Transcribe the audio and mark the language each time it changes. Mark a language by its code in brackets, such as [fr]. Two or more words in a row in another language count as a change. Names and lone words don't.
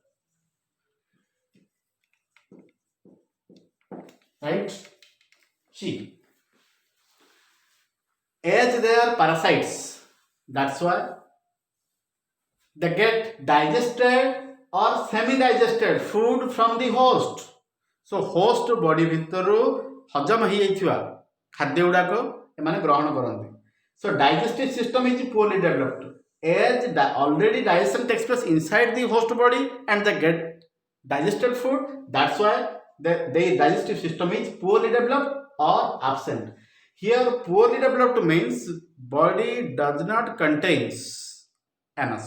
[en] Right? See, as they are parasites, that's why they get digested or semi-digested food from the host. So host body [or] ଭିତରୁ ହଜମ ହେଇଯାଇଥିବା ଖାଦ୍ୟ ଗୁଡାକ ଏମାନେ ଗ୍ରହଣ କରନ୍ତି. [en] So digestive system is poorly developed. As already digestion takes place inside the host body and they get digested food, that's why the digestive system is poorly developed or absent. Here poorly developed means body does not contains anus.